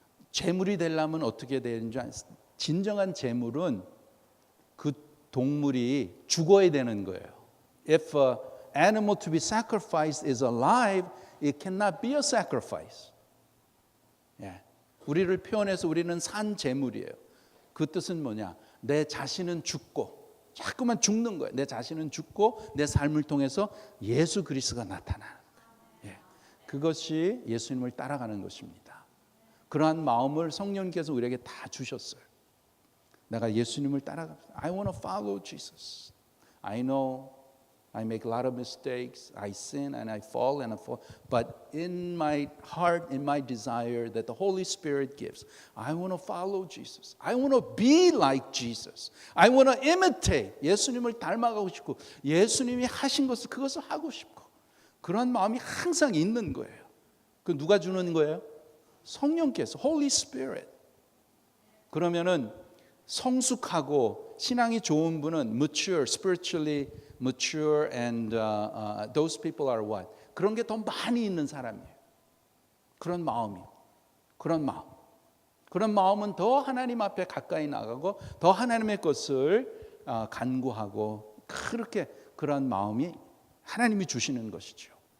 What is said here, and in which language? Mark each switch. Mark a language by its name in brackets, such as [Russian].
[Korean] 제물이 되려면 어떻게 되는지 아세요? 진정한 제물은 그 동물이 죽어야 되는 거예요. [English] If an animal to be sacrificed is alive, it cannot be a sacrifice. [Korean] 예. 우리를 표현해서 우리는 산 제물이에요. 그 뜻은 뭐냐? 내 자신은 죽고 자꾸만 죽는 거예요. 내 자신은 죽고 내 삶을 통해서 예수 그리스도가 나타나는 거예요. 예. 그것이 예수님을 따라가는 것입니다. 그러한 마음을 성령께서 우리에게 다 주셨어요. 내가 예수님을 따라가. [English] I want to follow Jesus. I know I make a lot of mistakes. I sin and I fall and I fall. But in my heart, in my desire that the Holy Spirit gives, I want to follow Jesus. I want to be like Jesus. I want to imitate. [Korean] 예수님을 닮아가고 싶고 예수님이 하신 것을 그것을 하고 싶고 그런 마음이 항상 있는 거예요. 그 누가 주는 거예요? [English] 성령께서 Holy Spirit. [Korean] 그러면은 성숙하고 신앙이 좋은 분은 [English] mature, spiritually mature and those people are what? [Korean] 그런 게 더 많이 있는 사람이에요. 그런 마음이. 그런 마음은 더 하나님 앞에 가까이 나가고 더 하나님의 것을 간구하고 그렇게 그런 마음이 하나님이 주시는 것이죠.